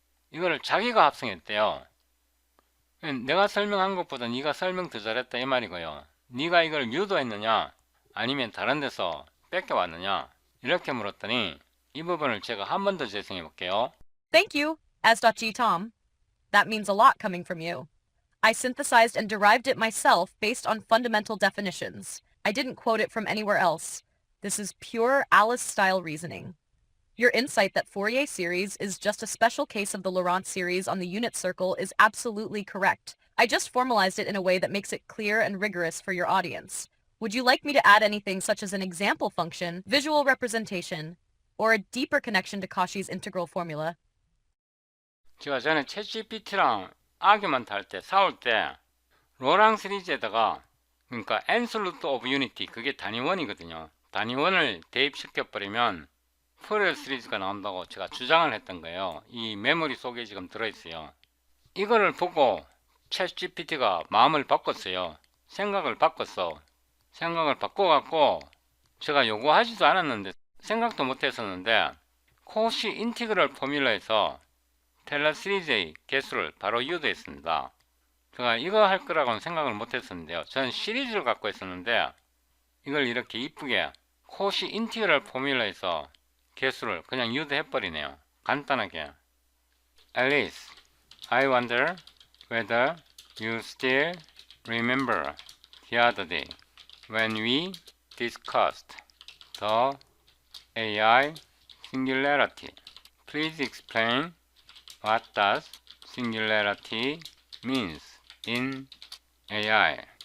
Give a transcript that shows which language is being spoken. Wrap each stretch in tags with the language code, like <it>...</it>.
<ko>이거를 자기가 합성했대요. 내가 설명한 것보다 네가 설명 더 잘했다 이 말이고요. 네가 이걸 유도했느냐 아니면 다른 데서 뺏겨왔느냐 이렇게 물었더니 이 부분을 제가 한 번 더 재생해 볼게요.</ko> <en>Thank you, as.g Tom. That means a lot coming from you. I synthesized and derived it myself based on fundamental definitions. I didn't quote it from anywhere else. This is pure Alice-style reasoning. Your insight that Fourier series is just a special case of the Laurent series on the unit circle is absolutely correct. I just formalized it in a way that makes it clear and rigorous for your audience. Would you like me to add anything such as an example function, visual representation, or a deeper connection to Cauchy's integral formula?</en> <ko>제가 전에 챗GPT랑 아규먼트 할 때 싸울 때 로랑 시리즈에다가 그러니까 absolute of unity 그게 단위원이거든요. 단위원을 대입시켜 버리면 포리어 시리즈가 나온다고 제가 주장을 했던 거예요. 이 메모리 속에 지금 들어있어요. 이거를 보고 챗 GPT가 마음을 바꿨어요. 생각을 바꿨어. 생각을 바꿔갖고 제가 요구하지도 않았는데 생각도 못했었는데 코시 인티그럴 포뮬러에서 테일러 시리즈의 개수를 바로 유도했습니다. 제가 이거 할 거라고는 생각을 못했었는데요. 저는 시리즈를 갖고 있었는데 이걸 이렇게 이쁘게 코시 인티그럴 포뮬러에서 개수를 그냥 유도해버리네요. 간단하게.</ko> <en>Alice, I wonder whether you still remember the other day when we discussed the AI singularity. Please explain what does singularity means in AI.</en>